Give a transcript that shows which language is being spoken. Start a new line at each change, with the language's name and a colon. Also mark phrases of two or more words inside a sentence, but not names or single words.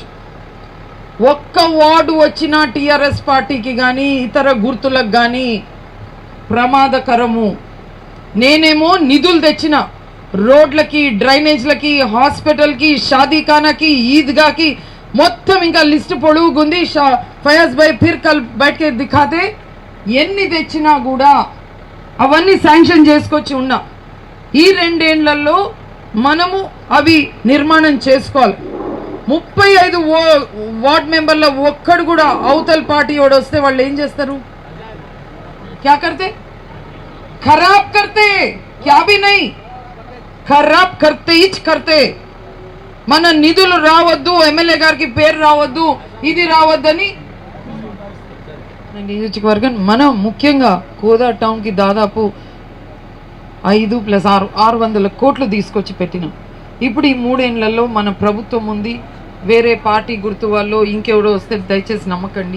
Telugu: ఒక్క వార్డు వచ్చినా టీఆర్ఎస్ పార్టీకి కానీ ఇతర గుర్తులకు కానీ ప్రమాదకరము. నేనేమో నిధులు తెచ్చిన రోడ్లకి, డ్రైనేజ్లకి, హాస్పిటల్కి, షాదీఖానాకి, ఈద్గాకి మొత్తం ఇంకా లిస్ట్ పొడుగుంది. ఫయాజ్ భాయ్
Urdu: پھر کل
Telugu: బయటకి దిఖాతే ఎన్ని తెచ్చినా కూడా అవన్నీ శాంక్షన్ చేసుకొచ్చి ఉన్నా. ఈ 2 ఏళ్లలో మనము అవి నిర్మాణం చేసుకోవాలి. 35 వార్డ్ మెంబర్ల ఒక్కడు కూడా అవతల పార్టీ వాడు వస్తే వాళ్ళు ఏం చేస్తారు?
Urdu: کیا کرتے? خراب کرتے، کیا بھی نہیں، خراب کرتے اچ کرتے.
Telugu: మన నిధులు రావద్దు, ఎమ్మెల్యే గారికి పేరు రావద్దు, ఇది రావద్దని నియోజకవర్గం మనం ముఖ్యంగా కోదా టౌన్ కి దాదాపు 5 + 6 600 కోట్లు తీసుకొచ్చి పెట్టినాం. ఇప్పుడు ఈ 3 ఏళ్లలో మన ప్రభుత్వం ఉంది, వేరే పార్టీ గుర్తు వాళ్ళు ఇంకెవడో వస్తే దయచేసి నమ్మకండి.